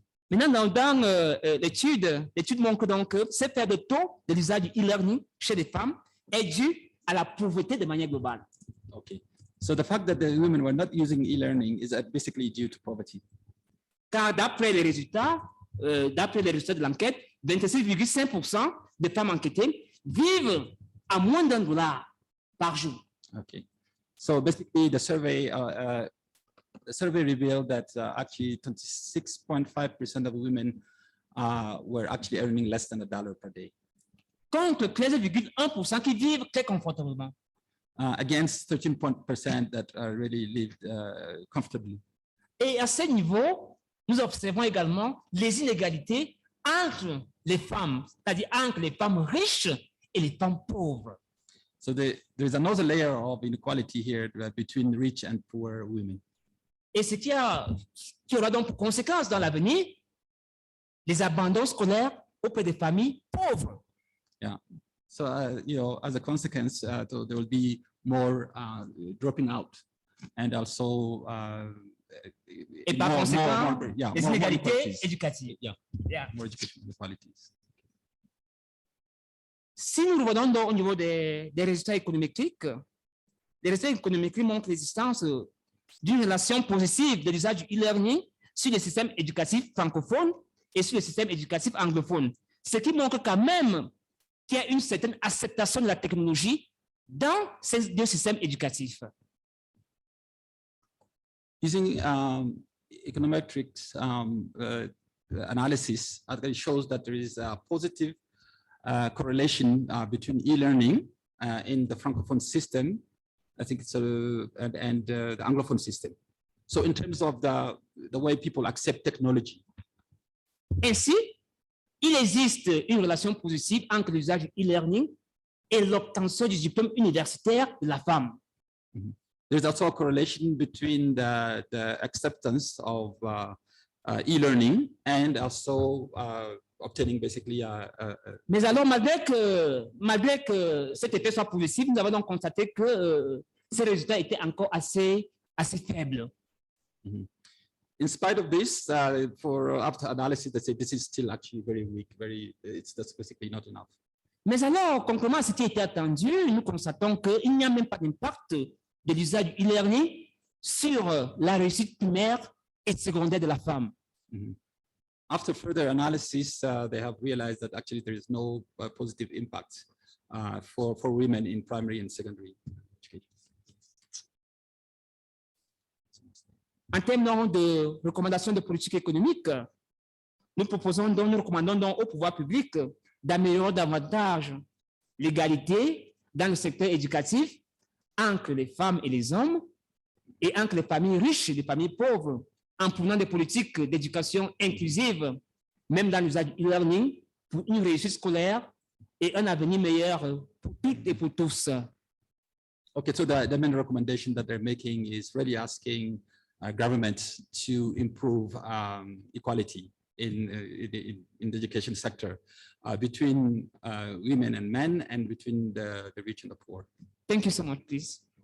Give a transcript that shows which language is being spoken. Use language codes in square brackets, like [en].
[fr] Maintenant, dans l'étude montre donc que ce faible taux de l'usage du e-learning chez les femmes est dû à la pauvreté de manière globale. [en] Okay, so the fact that the women were not using e-learning is basically due to poverty. [fr] Car d'après les résultats de l'enquête, 26,5% des femmes enquêtées vivent à moins d'$1 par jour. [en] Okay, so basically the survey revealed that actually 26.5% of women were actually earning less than $1 per day. [fr] Contre 13,1% qui vivent très confortablement. [en] Against 13% that really lived comfortably. [fr] Et à ce niveau, nous observons également les inégalités entre les femmes, c'est-à-dire entre les femmes riches et les femmes pauvres. [en] So there's another layer of inequality here between rich and poor women. [fr] Et ce qui aura donc pour conséquence dans l'avenir les abandons scolaires auprès des familles pauvres. Yeah. [en] So, as a consequence, there will be more dropping out, and also [fr] Et par conséquent, les inégalités [en] inequalities. [fr] éducatives. [en] Yeah, more education inequalities. [fr] Si nous revenons donc au niveau des résultats économétriques, les résultats économétriques montrent l'existence d'une relation positive de l'usage du e-learning sur les systèmes éducatifs francophones et sur le système éducatif anglophone, ce qui montre quand même qu'il y a une certaine acceptation de la technologie dans ces deux systèmes éducatifs. [en] Using econometrics analysis, it shows that there is a positive correlation between e-learning in the francophone system, I think it's and the anglophone system. So in terms of the way people accept technology. [fr] Ainsi, il existe une relation positive entre l'usage du e-learning et l'obtention du diplôme universitaire de la femme. Mm-hmm. [en] There's also a correlation between the acceptance of e-learning and also obtaining basically [fr] Mais alors, malgré que cet effet soit positif, nous avons donc constaté que ces résultats étaient encore assez faibles. Mm-hmm. [en] In spite of this, for after analysis, they say this is still actually very weak, it's just basically not enough. [fr] Mais alors, contrairement à ce qui était attendu, nous constatons qu'il n'y a même pas d'impact de l'usage du e-learning sur la réussite primaire et secondaire de la femme. Mm-hmm. [en] After further analysis, they have realized that actually there is no positive impact for women in primary and secondary education. [fr] En termes de recommandations de politique économique, nous recommandons donc au pouvoir public d'améliorer davantage l'égalité dans le secteur éducatif entre les femmes et les hommes et entre les familles riches et les familles pauvres, en prenant des politiques d'éducation inclusive, même dans l'usage du e-learning, pour une réussite scolaire et un avenir meilleur pour toutes et pour tous. [en] Okay, so the main recommendation that they're making is really asking government to improve equality in the education sector between women and men and between the rich and the poor. Thank you so much, please.